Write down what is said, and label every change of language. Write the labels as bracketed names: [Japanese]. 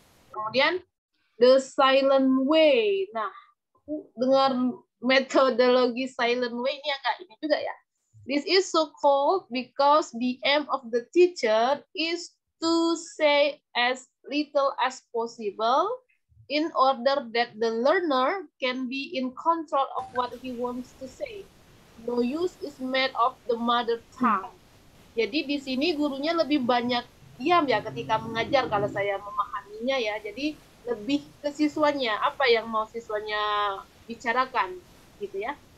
[Indonesian] Kemudian the silent way. Nah, dengar metodologi silent way ini agak ini juga ya. [English] This is so called because the aim of the teacher is to say as little as possible in order that the learner can be in control of what he wants to say. No use is made of the mother tongue. [Indonesian] Jadi di sini gurunya lebih banyak diam ya ketika mengajar kalau saya memahaminya ya. Jadi lebih ke siswanya, apa yang mau siswanya bicarakan gitu ya.